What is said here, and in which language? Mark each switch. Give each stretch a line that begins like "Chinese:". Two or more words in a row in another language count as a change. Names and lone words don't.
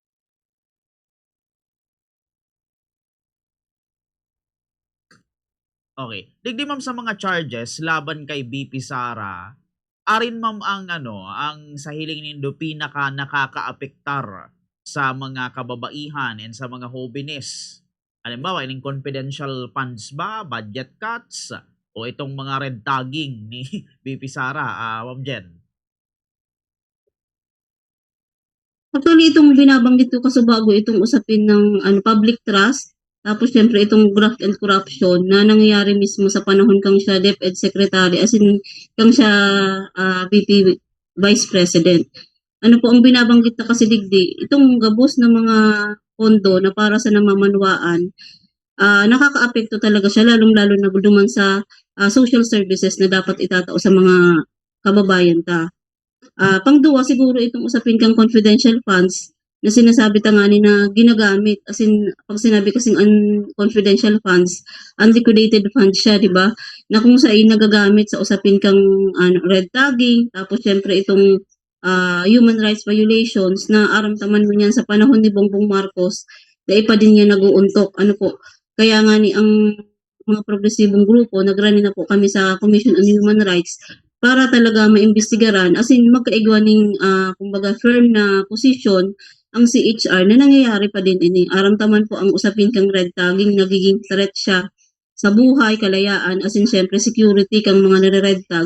English: Okay.
Bikol: Digdi ma'am sa mga charges laban kay BP Sara, arin ma'am ang ano, ang sa hiling nindo pinaka nakakaapektar sa mga kababaihan and sa mga hobinis. Halimbawa, ining
English: confidential funds
Bikol: ba,
English: budget cuts,
Filipino: o itong mga
English: red tagging
Filipino: ni BP Sara, Ma'am Jen?
Bikol: Actually, itong binabanggit ko kasubago itong usapin ng
English: public trust.
Bikol: Tapos syempre itong
English: graft and corruption
Bikol: na nangyayari mismo sa panahon kang siya
English: DepEd Secretary
Bikol: as in kang siya
English: VP Vice President.
Bikol: Ano po ang binabanggit na kasi digdi, itong gabos na mga pondo na para sa namamanwaan, nakakaapekto talaga siya lalong-lalo na duman sa
English: social services
Bikol: na dapat itatao sa mga kababayan ta. Pangduwa siguro itong usapin kang
English: confidential funds
Bikol: na sinasabi ta nga ni na ginagamit as in pag sinabi kasing
English: confidential funds, unliquidated funds
Bikol: siya, 'di ba? Na kung saan nagagamit sa usapin kang
English: red tagging,
Bikol: tapos syempre itong
English: human rights violations
Bikol: na aramtaman mo niyan sa panahon ni Bongbong Marcos na ipa din niya nag-uuntok. Ano po? Kaya nga ni ang mga progresibong grupo nagrani na po kami sa Commission on Human Rights para talaga maimbestigaran as in magkaigwa ning kumbaga firm na position ang CHR na nangyayari pa din ini. Aramtaman po ang usapin kang
English: red tagging
Bikol: nagiging threat siya sa buhay, kalayaan, as in syempre security kang mga nare-red tag.